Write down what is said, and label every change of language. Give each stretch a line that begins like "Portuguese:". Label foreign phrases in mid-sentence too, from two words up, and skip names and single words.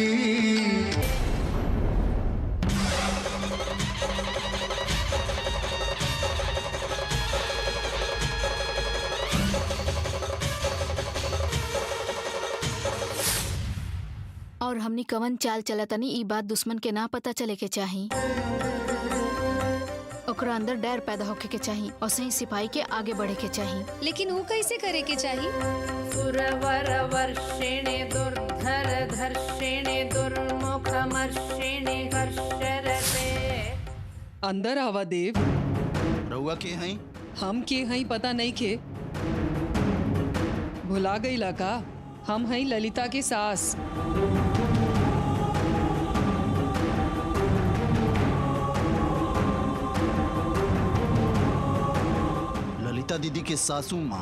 Bhojpuri: और हमनी कवन चाल चलतनी ई बात दुश्मन के ना पता चले के चाही। ओकरा अंदर डर पैदा होके के चाही और सही सिपाही के आगे बढ़े के चाही। लेकिन वो कैसे करे के चाहिए?
Sanskrit: सुरवर वर्षेणे दुर्धर धर्षेणे दुर्मुखमर्षेणे हर्षरते।
Bhojpuri: अंदर आवा देव। रउआ के हैं? हम के हई पता नहीं के। भुला गईला का? हम हई ललिता के सास। ललिता दीदी के सासू माँ।